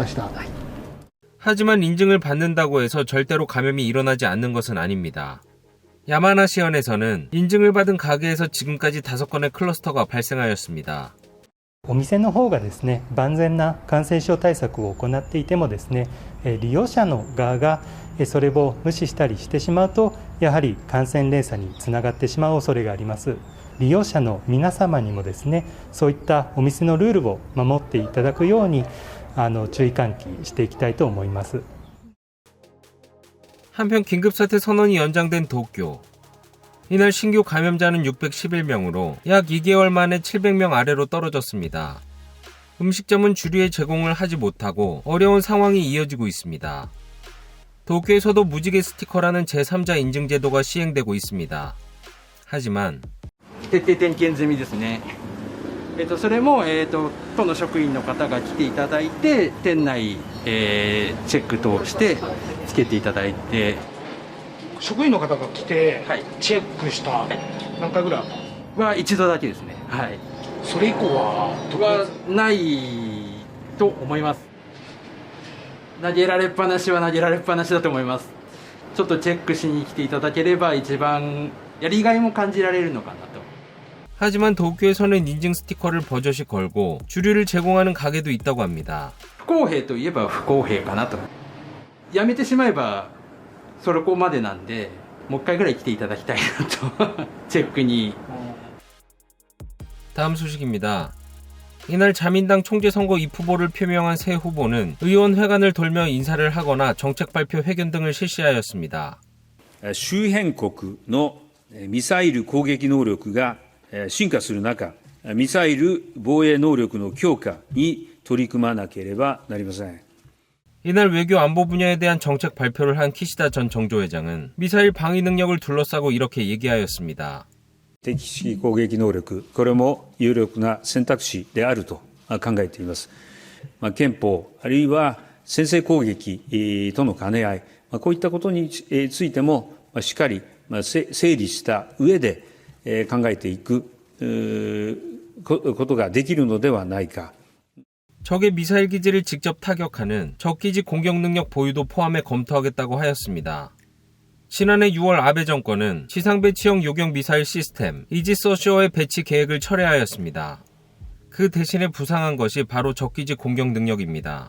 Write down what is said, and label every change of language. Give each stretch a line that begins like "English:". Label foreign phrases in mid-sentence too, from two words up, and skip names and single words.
Korean: 하지만 인증을 받는다고 해서 절대로 감염이 일어나지 않는 것은 아닙니다. 야마나시현에서는 인증을 받은 가게에서 지금까지 5건의 클러스터가 발생하였습니다.
Japanese: お店の方がですね、万全な感染症対策を行っていてもですね、利用者の側がそれを無視したりしてしまうと、やはり感染連鎖につながってしまう恐れがあります。利用者の皆様にもですね、そういったお店のルールを守っていただくように注意喚起していきたいと思います。
Korean: 한편 긴급사태 선언이 연장된 도쿄. 이날 신규 감염자는 611명으로 약 2개월 만에 700명 아래로 떨어졌습니다. 음식점은 주류의 제공을 하지 못하고 어려운 상황이 이어지고 있습니다. 도쿄에서도 무지개 스티커라는 제3자 인증 제도가 시행되고 있습니다. 하지만
Japanese: 徹底点検済みですね。それも都の職員の方が来ていただいて店内、チェックとしてつけていただいて、職員の方が来てチェックした何回ぐらいは一度だけですね。はい。それ以降はないと思います。投げられっぱなしは投げられっぱなしだと思います。ちょっとチェックしに来ていただければ一番やりがいも感じられるのかなと。
Korean: 하지만 도쿄에서는 인증 스티커를 버젓이 걸고 주류를 제공하는 가게도 있다고 합니다.
Japanese: 不公平といえば不公平かなと。やめてしまえばそこまでなんで、もう一回ぐらい来ていただきたいなとチェックに。
Korean: 다음 소식입니다. 이날 자민당 총재 선거 입후보를 표명한 새 후보는 의원 회관을 돌며 인사를 하거나 정책 발표 회견 등을 실시하였습니다.
Japanese: 周辺国のミサイル攻撃能力が進化する中、ミサイル防衛能力の強化に取り組まなければなりません。
Korean: 이날 외교 안보 분야에 대한 정책 발표를 한 키시다 전 정조회장은 미사일 방위 능력을 둘러싸고 이렇게 얘기하였습니다.
Japanese: 敵式攻撃能力、これも有力な選択肢であると考えています。憲法あるいは先制攻撃との兼ね合い、こういったことについてもしっかり整理した上で考えていくことができるのではないか。
Korean: 적의 미사일 기지를 직접 타격하는 적기지 공격 능력 보유도 포함해 검토하겠다고 하였습니다. 지난해 6월 아베 정권은 지상 배치형 요격 미사일 시스템 이지서쇼의 배치 계획을 철회하였습니다. 그 대신에 부상한 것이 바로 적기지 공격 능력입니다.